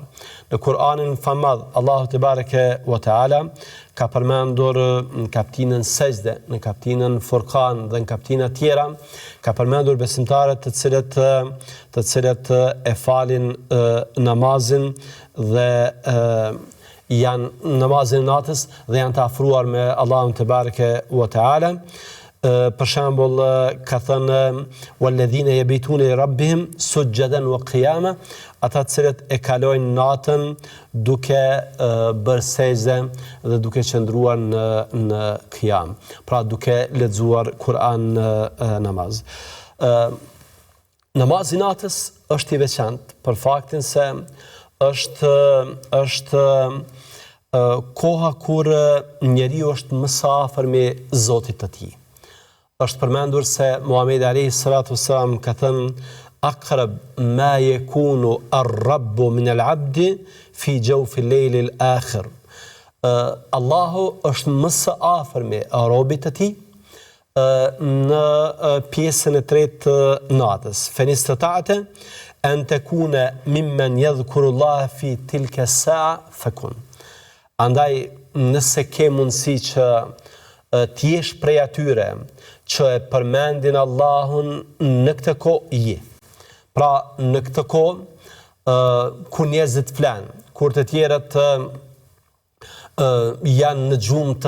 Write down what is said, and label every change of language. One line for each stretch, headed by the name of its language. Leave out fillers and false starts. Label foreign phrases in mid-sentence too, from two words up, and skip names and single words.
Albanian: Në Kur'anin famadh, Allahu
Arabic: تبارك وتعالى
Albanian: ka përmendur në kapitullin Sejdë, në kapitullin Furqan dhe në kapitula tjera, ka përmendur besimtarët të cilët e falin namazin dhe janë namazin e natës dhe janë të afruar me Allahun
Arabic: تبارك وتعالى.
Albanian: Për shembull, ka thënë:
Arabic: "والذين يبيتون لربهم سجدا وقياما",
Albanian: ata të cilët e kalojnë natën duke bërë sejdë dhe duke qëndruar në qiyam, pra duke lexuar Kur'an namaz. Namazi i natës është i veçantë për faktin se është koha kur njeriu është më së afër me Zotit të tij. Është përmendur se Muhamedi
Arabic: عليه الصلاة والسلام
Albanian: ka thënë:
Arabic: "أقرب ما يكون الرب من العبد في جوف الليل الآخر."
Albanian: Allahu është më së afër me robit të tij në pjesën e tretë të natës.
Arabic: "فإن استطعت أن تكون ممن يذكر الله في تلك الساعة فكن."
Albanian: Andaj, nëse ke mundësi që t'jesh prej atyre që e përmendin Allahun në këtë kohë, je. Pra, në këtë kohë, kur njerëzit flanë, kur të tjerët janë në gjumë të